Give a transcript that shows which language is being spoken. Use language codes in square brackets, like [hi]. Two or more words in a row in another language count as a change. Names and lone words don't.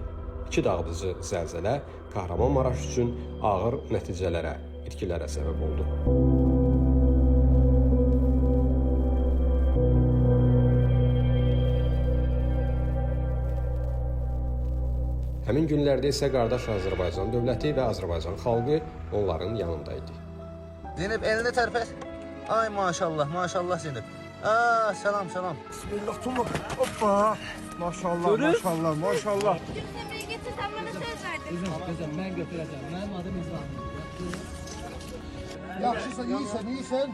[az] İki dağıdıcı zəlzələ Kahramanmaraş üçün ağır nəticələrə, itkilərə səbəb oldu. Həmin günlərdə isə qardaş Azərbaycan dövləti və Azərbaycan xalqı onların yanındaydı. Zeynep elini tərpət. Ay maşallah, maşallah Zeynep. [tr] Selam, selam. Bismillah, hoppa. Maşallah, maşallah, maşallah. Emre'yi getir, sen bana söz verdin. Kızım, ben götüreceğim. Benim adım İzvan. [az] Yaxşısan, iyisən, iyisən.